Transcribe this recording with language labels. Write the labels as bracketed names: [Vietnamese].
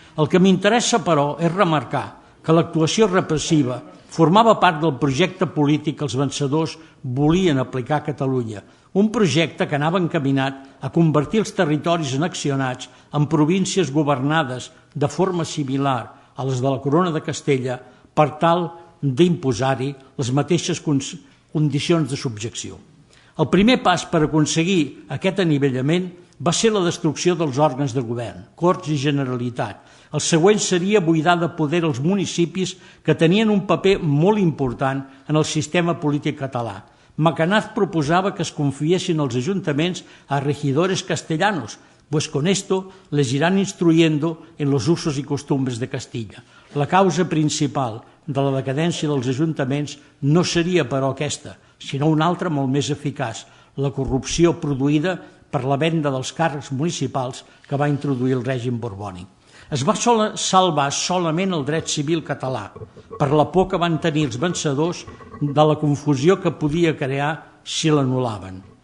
[Catalan] El que m'interessa, però, és remarcar que l'actuació repressiva formava part del projecte polític que els vencedors volien aplicar a Catalunya, un projecte que anava encaminat a convertir els territoris annexionats en províncies governades de forma similar a les de la Corona de Castella per tal d'imposar-hi les mateixes condicions de subjecció. El primer pas per aconseguir aquest anivellament va ser la destrucció dels òrgans de govern, Corts i Generalitat. El següent seria buidar de poder els municipis que tenien un paper molt important en el sistema polític català. Macanaz proposava que es confiessin els ajuntaments a [Spanish] regidores castellanos, pues con esto les irán instruyendo en los usos y costumbres de Castilla. [Catalan] La causa principal de la decadència dels ajuntaments no seria, però, aquesta, sinó una altra molt més eficaç, la corrupció produïda per la venda dels càrrecs municipals que va introduir el règim borbònic. Es va salvar solament el dret civil català, per la por que van tenir els vencedors de la confusió que podia crear si l'anul·laven.